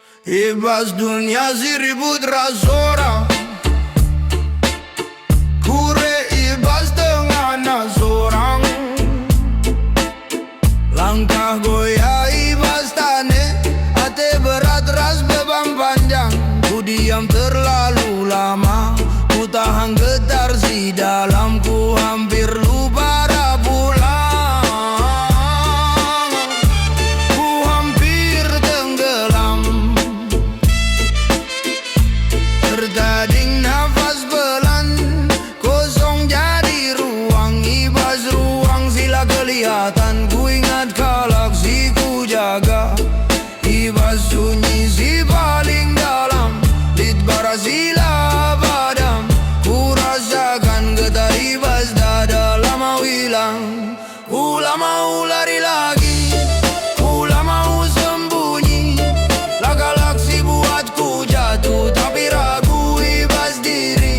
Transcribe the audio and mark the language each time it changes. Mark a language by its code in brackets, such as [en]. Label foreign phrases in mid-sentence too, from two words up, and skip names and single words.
[btx] Ibas dunia si ribut rasora, kure ibas tengah nasorang. Langkah goyah ibas tane, ate berat ras beban panjang. [id] Ku diam terlalu lama, ku tahan getar si dalamku, hampir lupa dah pulang. Ku hampir tenggelam, tertading nafas pelan, kosong jadi ruang. [btx] Ibas ruang sila [id] kelihatan, ku ingat galaksi ku jaga. [btx] Ibas sunyi si paling dalam, lit bara sila padam. [id] Ku rasakan getar [btx] ibas dada [id] lama hilang. Ku lama lari lagi, ku lama sembunyi. Lah galaksi buatku jatuh tapi ragu [btx] ibas diri.